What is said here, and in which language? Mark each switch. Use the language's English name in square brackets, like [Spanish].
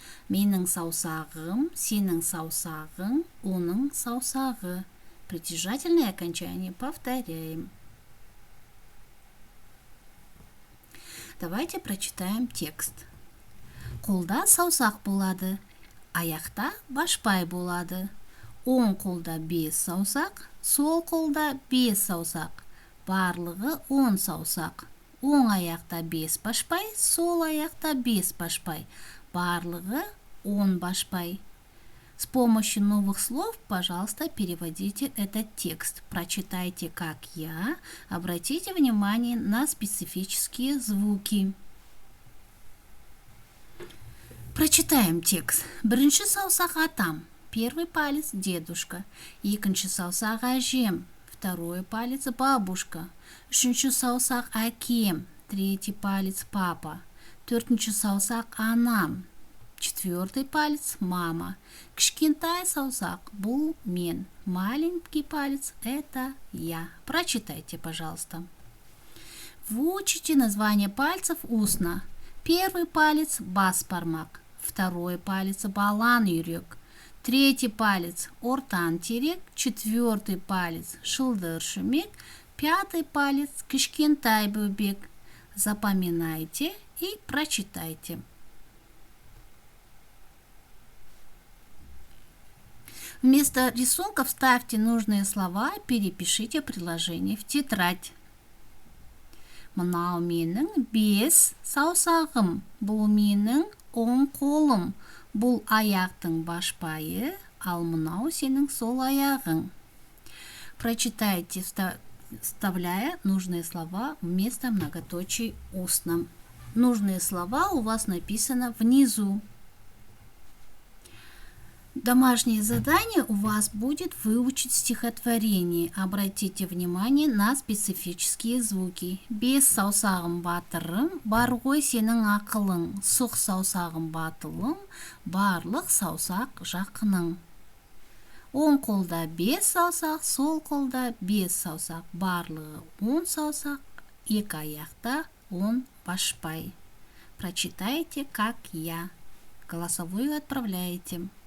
[Kazakh] Менің саусағым, сенің саусағың, оның саусағы. [Russian] Притяжательное окончание повторяем. Давайте прочитаем текст. [Kazakh] Қолда саусақ болады, аяқта башпай болады. Оң қолда 5 саусақ, сол қолда 5 саусақ. Барлығы 10 саусақ. Оң аяқта 5 башпай, сол аяқта 5 башпай. Барлығы 10 башпай. [Russian] С помощью новых слов, пожалуйста, переводите этот текст. Прочитайте, как я. Обратите внимание на специфические звуки. Прочитаем текст. [Kazakh] Бірінші саусақ атам. [Russian] Первый палец дедушка. [Kazakh] Екінші саусақ әжем. [Russian] Второй палец бабушка. [Kazakh] Үшінші саусақ әкем. [Russian] Третий палец папа. [Kazakh] Төртінші саусақ анам. [Russian] Четвертый палец мама. [Kazakh] Кішкентай саусақ бұл мен. [Russian] Маленький палец это я. Прочитайте, пожалуйста. Выучите название пальцев устно. Первый палец бас бармак. Второй палец балан үйрек. Третий палец ортан терек. Четвертый палец шылдыр шүмек. Пятый палец кішкентай бөбек. Запоминайте и прочитайте. Вместо рисунков ставьте нужные слова, перепишите приложение в тетрадь. [Kazakh] Мынау менің 5 саусағым. Бұл менің 10 қолым. Бұл аяқтың башпайы, ал мынау сенің сол аяғың. [Russian] Прочитайте, вставляя нужные слова вместо многоточий устно. Нужные слова у вас написано внизу. Домашнее задание у вас будет выучить стихотворение. Обратите внимание на специфические звуки. [Kazakh] Бес саусағым батырым, бар ғой сенің ақылың. Сұқ саусағым батылым, барлық саусақ жақының. Оң қолда 5 саусақ, сол қолда 5 саусақ. Барлығы 10 саусақ, екі аяқта 10 башпай. [Russian] Прочитайте, как я. Голосовую отправляете.